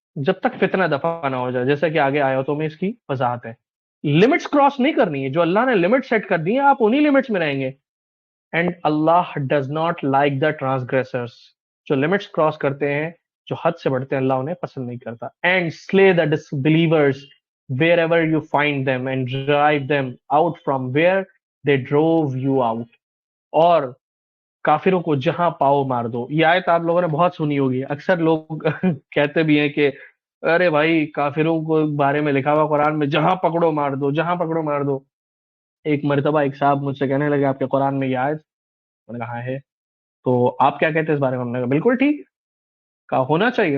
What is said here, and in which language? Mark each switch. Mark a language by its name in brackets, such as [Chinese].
[Hindi] जब तक फितना दफा ना हो जाए, जैसा कि आगे आयतों में इसकी वजाहत है। लिमिट्स क्रॉस नहीं करनी है, जो अल्लाह ने लिमिट सेट कर दी है आप उन्हीं लिमिट्स में रहेंगे। [English] and Allah does not like the transgressors, [Hindi] जो लिमिट्स क्रॉस करते हैं, जो हद से बढ़ते हैं, अल्लाह उन्हें पसंद नहीं करता। [English] and slay the disbelievers wherever you find them and drive them out from where they drove you out, [Hindi] और काफिरों को जहां पाओ मार दो। ये आयत आप लोगों ने बहुत सुनी होगी। अक्सर लोग कहते भी हैं कि अरे भाई काफिरों को बारे में लिखा हुआ कुरान में जहां पकड़ो मार दो, जहां पकड़ो मार दो। एक मर्तबा एक साहब मुझसे कहने लगे आपके कुरान में ये आयत, मैंने कहा है, तो आप क्या कहते हैं इस बारे में? हमने कहा बिल्कुल ठीक, कहा होना चाहिए।